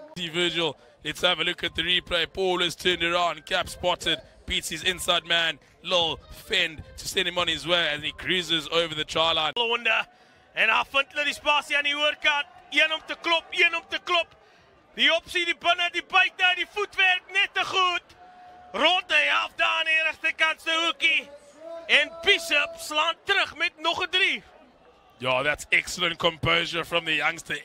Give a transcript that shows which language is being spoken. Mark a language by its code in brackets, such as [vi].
[en] Virgil, let's have a look at the replay. Paul is turned around, Cap spotted, beats his inside man. Lil fend to send him on his way as he cruises over the try line. [af] En daar vind hulle die spasie aan die oorkant. Een om te klop. Die opsie, die binne, die buite, die voetwerk net te goed. Rond die half daar aan die regterkant se hoekie. En Bishop slaan terug met nog 'n 3. [en] Yeah, that's excellent composure from the youngster.